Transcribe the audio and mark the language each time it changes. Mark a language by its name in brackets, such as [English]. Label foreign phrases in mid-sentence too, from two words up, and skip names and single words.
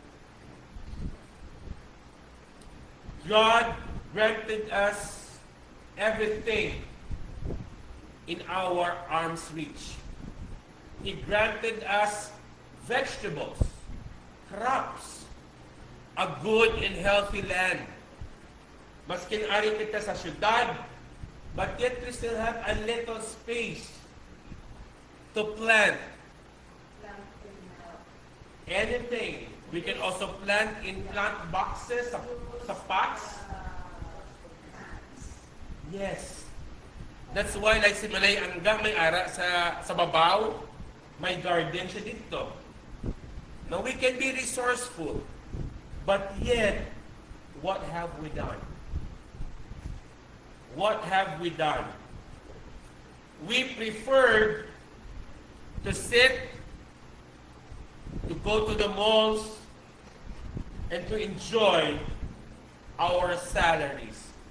[English] God granted us everything in our arm's reach. He granted us vegetables, crops, a good and healthy land. [Hiligaynon] Maskin ari kita sa syudad, [English] but yet we still have a little space to plant anything. We can also plant in plant boxes, sa pots. Yes. That's why like [Hiligaynon] si Malay Angga may ara sa babaw, may garden siya dito. [English] Now we can be resourceful, but yet, what have we done? What have we done? We preferred to sit, to go to the malls, and to enjoy our salaries.